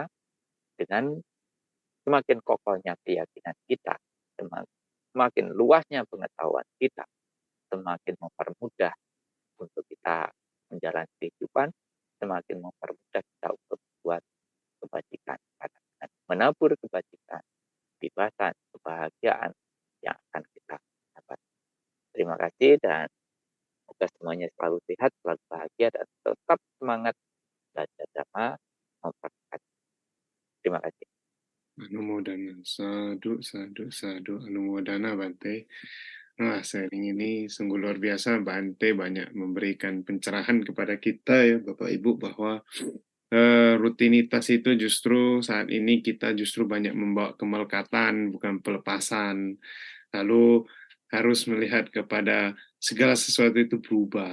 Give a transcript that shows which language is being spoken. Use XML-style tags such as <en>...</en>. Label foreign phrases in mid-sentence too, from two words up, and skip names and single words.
<id>Dengan semakin kokohnya keyakinan kita, semakin luasnya pengetahuan kita, semakin mempermudah untuk kita menjalani kehidupan, semakin mempermudah kita untuk membuat kebajikan, menabur kebajikan, kebebasan, kebahagiaan yang akan kita dapat. Terima kasih dan semoga semuanya selalu sehat, selalu bahagia, dan tetap semangat belajar Dhamma, mempraktikkan. Terima kasih.</id> <pi>Anumodana, sadu, sadu, sadu, anumodana Bante.</pi> <id>Nah, sharing ini sungguh luar biasa. Bante banyak memberikan pencerahan kepada kita ya Bapak Ibu bahwa rutinitas itu justru saat ini kita justru banyak membawa kemelekatan, bukan pelepasan. Lalu harus melihat kepada segala sesuatu itu berubah.</id>